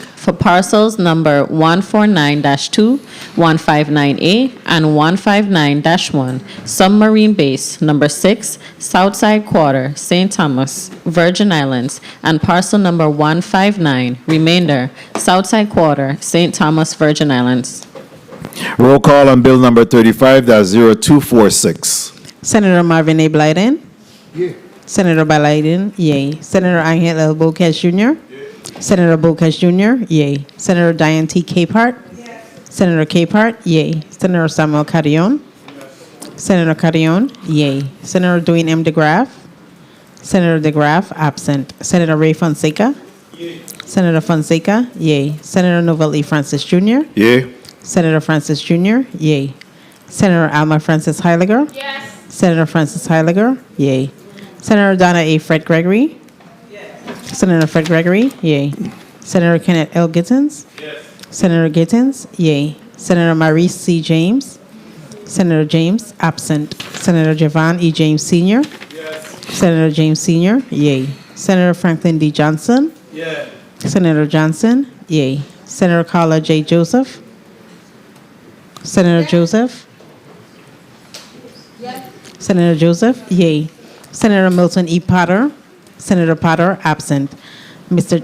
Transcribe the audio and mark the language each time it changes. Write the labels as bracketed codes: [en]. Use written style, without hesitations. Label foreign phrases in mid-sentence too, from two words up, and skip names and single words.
[en] for parcels number 149-2, 159A, and 159-1, Submarine Base number 6, Southside Quarter, St. Thomas, Virgin Islands, and parcel number 159, remainder, Southside Quarter, St. Thomas, Virgin Islands. Roll call on Bill number 35-0246. Senator Marvin A. Blyden? Yeah. Senator Blyden, yea. Senator Angel L. Boquez Jr.? Yeah. Senator Boquez Jr., yea. Senator Diane T. Capehart? Yes. Senator Capehart, yea. Senator Samuel Carrion? Yes. Senator Carrion, yea. Senator Dwayne M. DeGraff? Senator DeGraff, absent. Senator Ray Fonseca? Yea. Senator Fonseca, yea. Senator Novell E. Francis Jr.? Yea. Senator Francis Jr., yea. Senator Alma Francis Heiliger? Yes. Senator Francis Heiliger, yea. Senator Donna A. Fred Gregory? Yes. Senator Fred Gregory, yea. Senator Kenneth L. Gittins? Yes. Senator Gittins, yea. Senator Maurice C. James? Senator James, absent. Senator Javan E. James Sr. Senator James Sr., yay. Senator Franklin D. Johnson. Senator Johnson, yay. Senator Carla J. Joseph. Senator Joseph. Senator Joseph, yay. Senator Milton E. Potter. Senator Potter, absent. Mr.